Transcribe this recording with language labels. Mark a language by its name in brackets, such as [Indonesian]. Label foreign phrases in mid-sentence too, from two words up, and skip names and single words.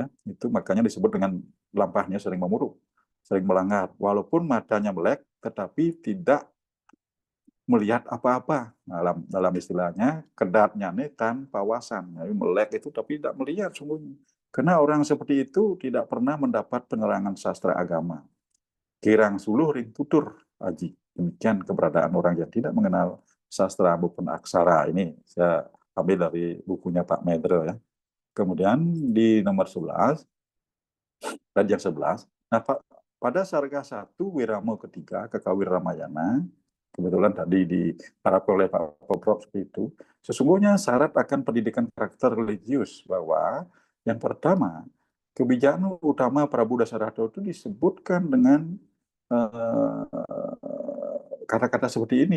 [Indonesian] Itu makanya disebut dengan lampahnya sering memurung, sering melanggar, walaupun matanya melek tetapi tidak melihat apa-apa. Dalam istilahnya kedatnya nih tanpa wawasan. Jadi melek itu tapi tidak melihat sungguhnya. Karena orang seperti itu tidak pernah mendapat penerangan sastra agama. [Balinese] Kirang suluh ring tutur aji. [Indonesian] Demikian keberadaan orang yang tidak mengenal sastra maupun aksara. Ini saya ambil dari bukunya Pak Medre ya. Kemudian di nomor 11 dan yang 11. Nah, pada Sarga 1 Wiramo ketiga Kakawin Ramayana, kebetulan tadi diharapkan oleh Pak Prof itu, sesungguhnya syarat akan pendidikan karakter religius bahwa yang pertama, kebijakan utama Prabu Dasarata itu disebutkan dengan kata-kata seperti ini.